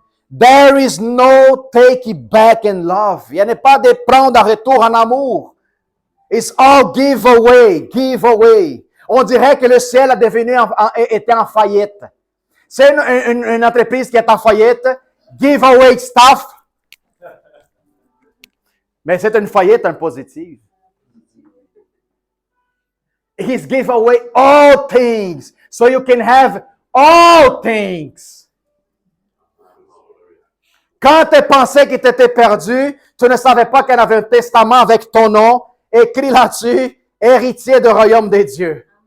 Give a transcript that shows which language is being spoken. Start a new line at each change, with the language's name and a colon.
English: There is no take it back in love.
French: Il n'y a pas de prendre en retour en amour.
English: It's all give away, give away.
French: On dirait que le ciel était en faillite. C'est une entreprise qui est en faillite.
English: Give away stuff.
French: Mais c'est une faillite en positive.
English: He's give away all things. So you can have all things.
French: Quand tu pensais que tu étais perdu, tu ne savais pas qu'il y avait un testament avec ton nom, écrit là-dessus, héritier du royaume des dieux.